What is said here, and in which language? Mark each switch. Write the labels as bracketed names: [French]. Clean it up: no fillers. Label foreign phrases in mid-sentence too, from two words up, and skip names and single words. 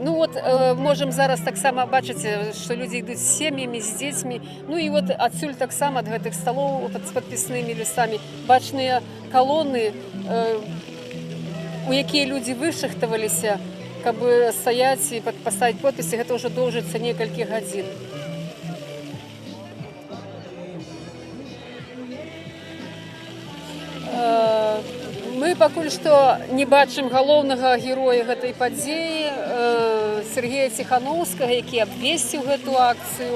[Ukrainian] Ну от можемо зараз так само бачити, що люди йдуть з сім'ями, з дітьми. Ну і от відсюль так само від цих столів з підписними листами бачні колони, у які люди вишахтувалися, аби стояти і поставити підписи, це вже довжиться кілька годин. [Belarusian] Мы пакуль што не бачым галоўнага героя гэтай падзеі Сергея Ціхановскага, які абвесціў гэту акцыю.